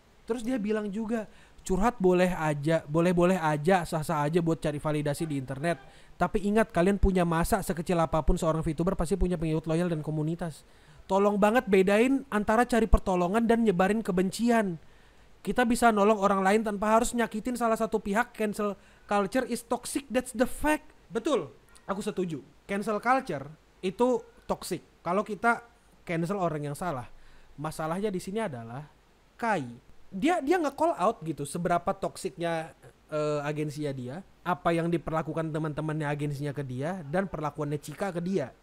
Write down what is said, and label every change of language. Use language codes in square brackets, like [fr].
[id] Terus dia bilang juga, curhat boleh aja, sah-sah aja buat cari validasi di internet. Tapi ingat kalian punya masa sekecil apapun seorang VTuber pasti punya pengikut loyal dan komunitas. Tolong banget bedain antara cari pertolongan dan nyebarin kebencian. Kita bisa nolong orang lain tanpa harus nyakitin salah satu pihak. [en] Cancel culture is toxic, that's the fact. [id] Betul, aku setuju. Cancel culture itu toxic. Kalau kita cancel orang yang salah, masalahnya di sini adalah Kai. Dia nge-call out gitu seberapa toksiknya agensinya dia, apa yang diperlakukan teman-temannya agensinya ke dia, dan perlakuannya Cika ke dia.